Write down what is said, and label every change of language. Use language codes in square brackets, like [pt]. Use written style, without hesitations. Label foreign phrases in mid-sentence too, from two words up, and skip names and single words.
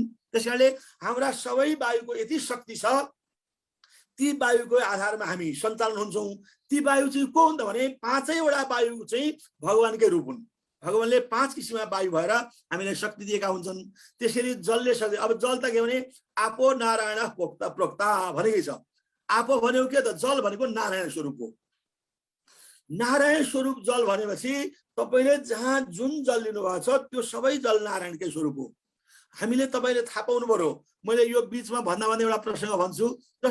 [ne] त्यसकारणले हाम्रा सबै वायुको यति शक्ति छ, ती वायुको आधारमा हामी सञ्चालन हुन्छौँ। ती वायु चाहिँ को हुन् त भने 5वटा वायु चाहिँ भगवानकै रूप हुन्। भगवानले 5 किसिमका वायु भएर हामीलाई शक्ति दिएका हुन्छन्। त्यसरी जलले शक्ति, अब जल त के भने [sa] आपो नारायण प्रोक्ता [ne] भनेकै छ। आपो भनेको के त, जल भनेको नारायण स्वरूप हो। नारायण स्वरूप जल भनेपछि तपाईले जहाँ जुन जल लिनुभएको छ त्यो सबै जल नारायणकै स्वरूप हो। हामीले तपाईले थाहा पाउनु पर्यो। मैले यो बीचमा भन्दा एउटा प्रसङ्ग भन्छु।